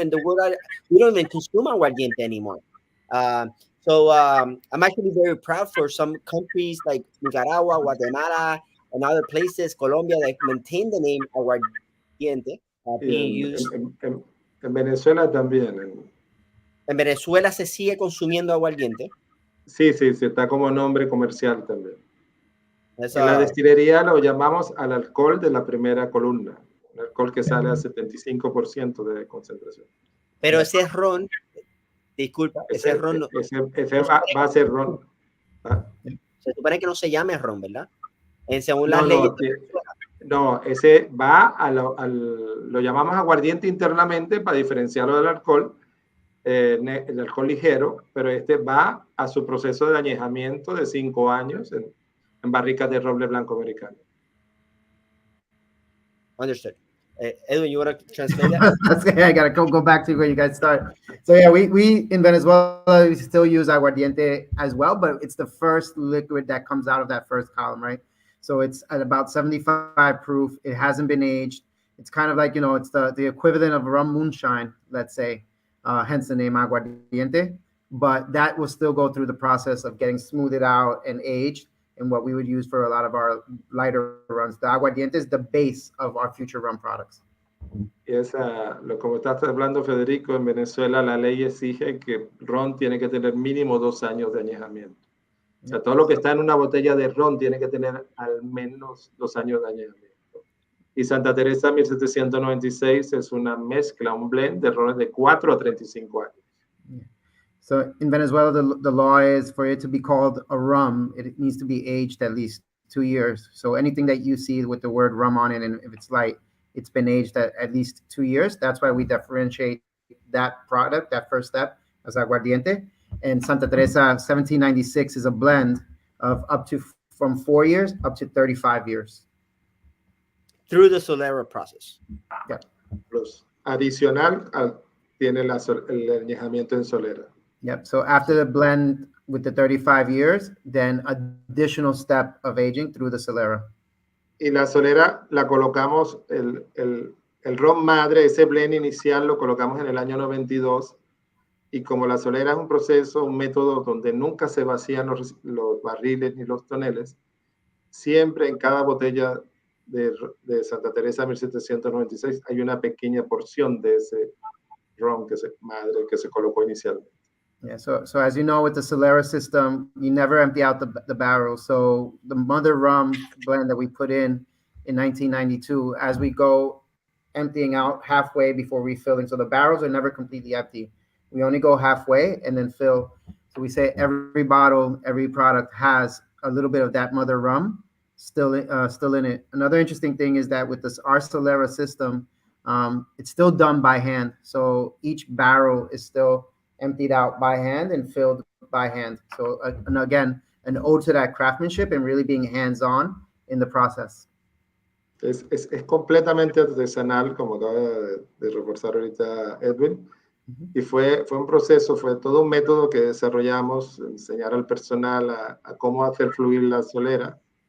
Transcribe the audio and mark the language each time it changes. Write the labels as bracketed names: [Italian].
[English] And the word we don't even consume aguardiente anymore. I'm actually very proud for some countries like Nicaragua, Guatemala, and other places, Colombia, that maintain the name aguardiente being used. [Spanish] En Venezuela también. En Venezuela se sigue consumiendo aguardiente. Sí, está como nombre comercial también. Es, en la destilería lo llamamos al alcohol de la primera columna, un alcohol que sale a 75% de concentración. Pero ese ron, disculpa, ese ron va a ser ron. ¿Ah? Se supone que no se llame ron, ¿verdad? Según las leyes. No, ese va lo llamamos aguardiente internamente para diferenciarlo del alcohol, el alcohol ligero, pero este va a su proceso de añejamiento de 5 años en barricas de roble blanco americano. [English] Understood. Edwin, you want to translate that? Okay, I gotta go back to where you guys start. So yeah, we in Venezuela we still use aguardiente as well, but it's the first liquid that comes out of that first column, right? So it's at about 75 proof. It hasn't been aged. It's kind of like, it's the equivalent of rum moonshine, let's say, hence the name aguardiente. But that will still go through the process of getting smoothed out and aged, and what we would use for a lot of our lighter runs. The aguardiente is the base of our future rum products. [Spanish] Y como estás hablando, Federico, en Venezuela la ley exige que ron tiene que tener mínimo 2 años de añejamiento. O sea, todo lo que está en una botella de ron tiene que tener al menos 2 años de añejamiento. Y Santa Teresa 1796 es una mezcla, un blend de rones de 4 a 35 años. [English] Yeah. So in Venezuela, the law is for it to be called a rum, it needs to be aged at least 2 years. So anything that you see with the word rum on it, and if it's light, it's been aged at least 2 years. That's why we differentiate that product, that first step, as aguardiente. And Santa Teresa 1796 is a blend of from 4 years up to 35 years. Through the Solera process. Yeah. [Spanish] Plus, adicional tiene el añejamiento en solera. [English] Yep. So after the blend with the 35 years, then additional step of aging through the Solera. [Spanish] Y la solera la colocamos, el ron madre, ese blend inicial lo colocamos en el año 92. Y como la solera es un proceso, un método donde nunca se vacían los barriles ni los toneles, siempre en cada botella de Santa Teresa 1796 hay una pequeña porción de ese ron madre que se colocó inicialmente. [English] Yeah, so as you know, with the Solera system, you never empty out the barrel. So the mother rum blend that we put in 1992, as we go emptying out halfway before refilling. So the barrels are never completely empty. We only go halfway and then fill. So we say every bottle, every product has a little bit of that mother rum still in it. Another interesting thing is that with our Solera system, it's still done by hand. So each barrel is still emptied out by hand and filled by hand. So and again, an ode to that craftsmanship and really being hands-on in the process. [Spanish] Es completamente artesanal, como acaba de reforzar ahorita Edwin. Y fue un proceso, fue todo un método que desarrollamos, enseñar al personal a cómo hacer fluir la solera.